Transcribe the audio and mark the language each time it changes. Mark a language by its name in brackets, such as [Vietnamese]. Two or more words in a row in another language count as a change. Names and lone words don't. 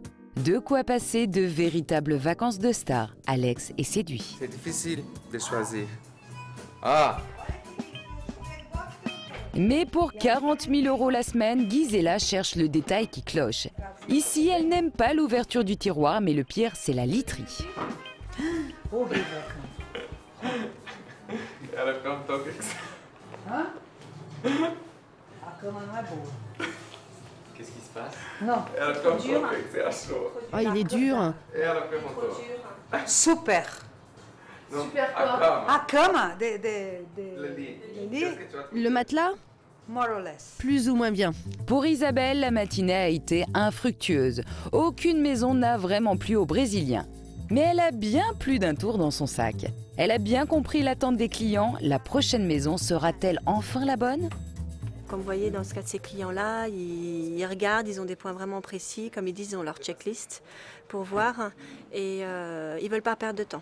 [French] De quoi passer de véritables vacances de stars. Alex est séduit. C'est difficile de choisir. Ah, Mais pour 40 000 € la semaine, Gisela cherche le détail qui cloche. Ici, elle n'aime pas l'ouverture du tiroir, mais le pire, c'est la literie. [Portuguese] ela fica um toque. A cama não é boa. [French] Qu'est-ce qui se passe? [Portuguese] Não. Ela fica um toque, o que você achou? [French] Oh, il est dur. [Portuguese] E ela perguntou. [French] Super. [Portuguese] Não, [French] Super [Portuguese] a [French] quoi? [Portuguese] cama. A cama [French] Le [Portuguese] de [French] lit. lit, Qu'est-ce que tu as Le matelas, [English] more or less. [French] plus ou moins bien. Pour Isabelle, la matinée a été infructueuse. Aucune maison n'a vraiment plu aux Brésiliens. Mais elle a bien plus d'un tour dans son sac. Elle a bien compris l'attente des clients. La prochaine maison sera-t-elle enfin la bonne ? Comme vous voyez, dans ce cas de ces clients-là, ils regardent, ils ont des points vraiment précis, comme ils disent, ils ont leur checklist pour voir et ils ne veulent pas perdre de temps.